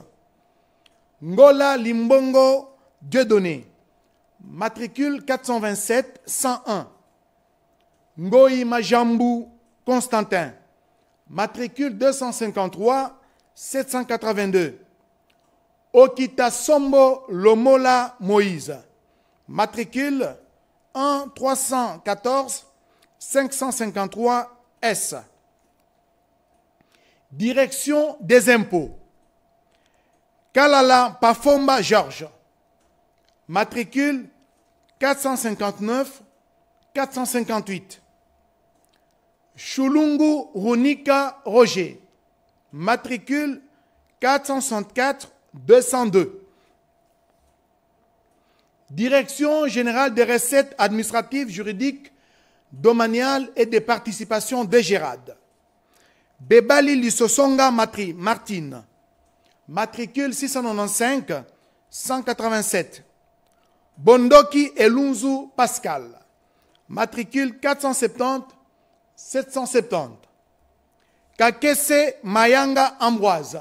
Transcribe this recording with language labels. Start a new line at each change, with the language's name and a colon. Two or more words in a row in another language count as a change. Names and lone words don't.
French: Ngola Limbongo Dieudonné. Matricule 427-101. Ngoï Majambou Constantin. Matricule 253-782. Okita Sombo Lomola Moïse. Matricule 1-314-553-S. Direction des impôts. Kalala Pafomba Georges. Matricule 459-458. Chulungu Runika Roger. Matricule 464-202. Direction générale des recettes administratives, juridiques, domaniales et des participations de Gérard. Bebali Lissosonga Martine. Matricule 695-187. Bondoki Elunzu Pascal. Matricule 470-770. Kakese Mayanga Ambroise.